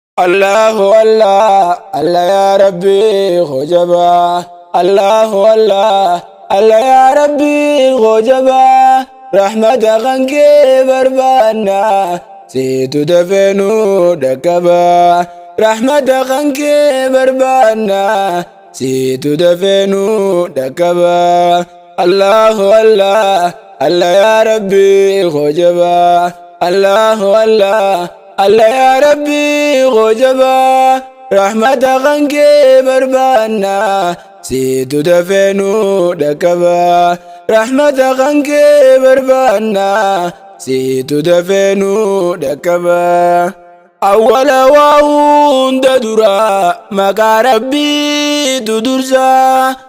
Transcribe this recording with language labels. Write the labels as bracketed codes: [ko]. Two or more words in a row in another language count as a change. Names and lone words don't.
[ar] الله الله، الله يا ربي, hojaba. الله الله، الله يا ربي, hojaba. [om] Rahmata kan kee barbaanna, siitu dafee nu dhaqqaba. Rahmata kan kee barbaanna, siitu dafee nu dhaqqaba. [ar] الله الله، الله يا ربي, hojaba. الله الله، الله يا ربي, hojaba. [om] Rahmata kan kee barbaanna, siitu dafee nu dhaqqaba. Rahmata kan kee barbaanna, siitu dafee nu dhaqqaba. Awwala waa hunda dura, maqaa Rabbiitu dursa.